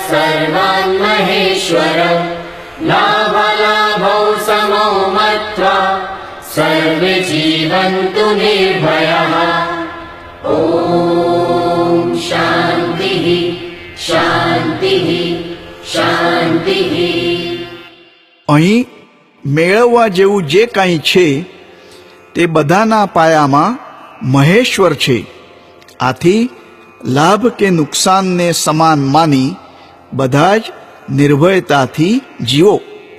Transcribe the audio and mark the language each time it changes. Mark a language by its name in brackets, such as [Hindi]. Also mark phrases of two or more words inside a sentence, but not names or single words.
[Sanskrit] सर्वान् महेश्वर लाभालाभौ समौ मत्वा सर्वे जीवन्तु निर्भयः ॐ शान्तिः शान्तिः शान्तिः। [Gujarati] અહીં મેળવવા જેવું જે કાંઈ છે તે બધાના પાયામાં મહેશ્વર છે. આથી લાભ કે નુકસાનને સમાન માની બધા જ નિર્ભયતાથી જીવો.